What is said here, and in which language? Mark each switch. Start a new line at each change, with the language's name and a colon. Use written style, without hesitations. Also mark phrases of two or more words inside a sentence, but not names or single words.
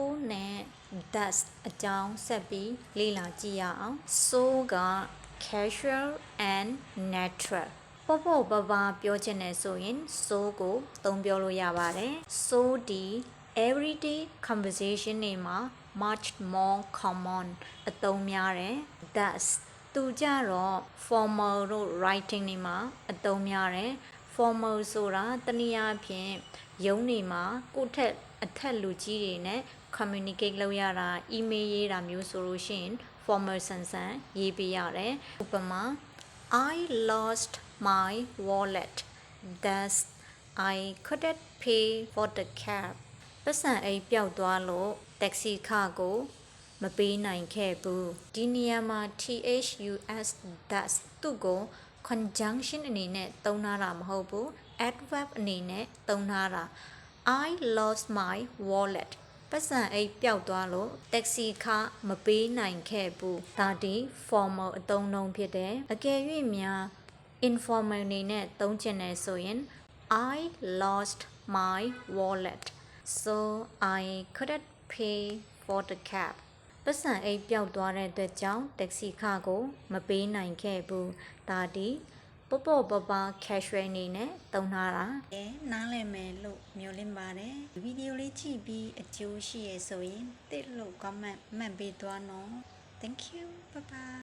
Burmese: နဲ့ does အကြောင်းဆက်ပြီးလေ့လာကြည့်ရအောင် so က
English: casual and natural
Burmese: ပေါ့ပေါ့ပါပါပြောချင်တယ်ဆိုရင် so ကိုသုံးပြောလို့ရပါတယ် so ဒီ
English: everyday conversation
Burmese: တွေမှာ
English: much more common
Burmese: အသုံးများတယ် does သူကြတော့ formal တို့ writing တွေမှာအသုံးများတယ် formal ဆိုတာ တနည်းအားဖြင့်ရုံးတွေမှာကိုယ့်ထက်အထက်လူကြီးတွေနဲ့ communicate လုပ်ရတာ email ရေးတာမျိုးဆိုလို့ရှိရင် formal ဆန်ဆန်ရေးပေးရတယ်ဥပမာ
English: I lost my wallet thus I couldn't pay for the cab
Burmese: ပတ်စံအိတ်ပျောက်သွားလို့ taxi ခကိုမပေးနိုင်ခဲ့ဘူးဒီနေရာမှာ
English: thus thus
Burmese: သူ့ကို conjunction အနေနဲ့သုံးထားတာမဟုတ် ဘူး adverb အနေနဲ့သုံးထားတာ
English: I lost my wallet
Burmese: ပတ်စံအိတ်ပျောက်သွားလို့ taxi ခမပေးနိုင်ခဲ့ဘူးဒါဒီ formal အသုံးအနှုန်းဖြစ်တယ်အကယ်၍များ informal အနေနဲ့သုံးချင်တယ်ဆိုရင်
English: I lost my wallet so I couldn't pay for the cab
Burmese: ပတ်စံအိတ်ပျောက်သွားတဲ့အတွက်ကြောင့် taxi ခကိုမပေးနိုင်ခဲ့ဘူးဒါဒီပေါ့ပေါ့ပါပါ casual အနေနဲ့သုံးထားတာနားလည်မယ်လို့မျှော်လင့်ပါတယ်ဗီဒီယိုလေးကြည့်ပြီးအကျိုးရှိရဆိုရင်တစ်လို့ comment မှတ်ပေးသွားနော်
English: thank you bye bye